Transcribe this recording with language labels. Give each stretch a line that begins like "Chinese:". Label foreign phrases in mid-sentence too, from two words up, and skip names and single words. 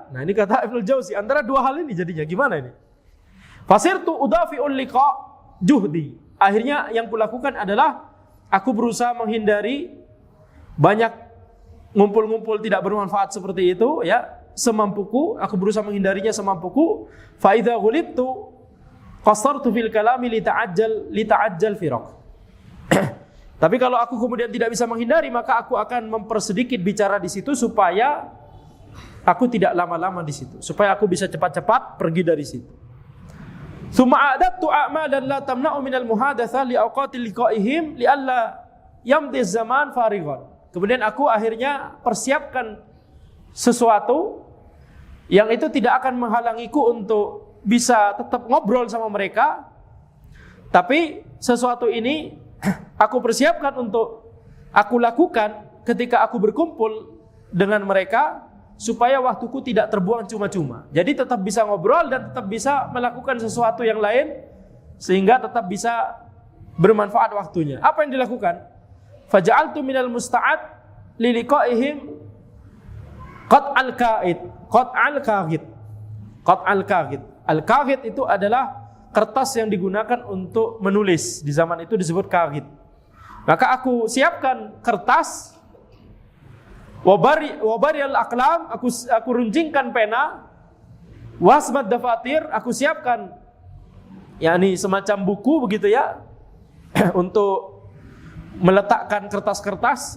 Indonesian: Nah ini kata Ibnul Jauzi, antara dua hal ini jadinya gimana ini?
Arabic: فصرت أدافع اللقاء جهدي.
Indonesian: Akhirnya yang kulakukan adalah aku berusaha menghindari banyak ngumpul-ngumpul tidak bermanfaat seperti itu, ya, semampuku. Aku berusaha menghindarinya semampuku.
Arabic: فإذا غلبت قصرت في الكلام لأتعجل الفراق.
Indonesian: Tapi kalau aku kemudian tidak bisa menghindari, maka aku akan mempersedikit bicara di situ supaya aku tidak lama-lama di situ, supaya aku bisa cepat-cepat pergi dari situ.
Arabic: ثم أعددت أعمالا لا تمنع من المحادثة لأوقات لقائهم لئلا يمضي زمان فارغا.
Indonesian: Kemudian aku akhirnya persiapkan sesuatu yang itu tidak akan menghalangiku untuk bisa tetap ngobrol sama mereka, tapi sesuatu ini aku persiapkan untuk aku lakukan ketika aku berkumpul dengan mereka, supaya waktuku tidak terbuang cuma-cuma. Jadi tetap bisa ngobrol dan tetap bisa melakukan sesuatu yang lain, sehingga tetap bisa bermanfaat waktunya. Apa yang dilakukan?
Arabic: فجعلت من المستعد للقائهم قطع الكاغد.
Indonesian: Al-ka'id itu adalah kertas yang digunakan untuk menulis. Di zaman itu disebut ka'id. Maka aku siapkan kertas,
Arabic: وبري الأقلام,
Indonesian: aku runcingkan pena,
Arabic: وحزم الدفاتر,
Indonesian: aku siapkan yakni semacam buku begitu ya, untuk meletakkan kertas-kertas.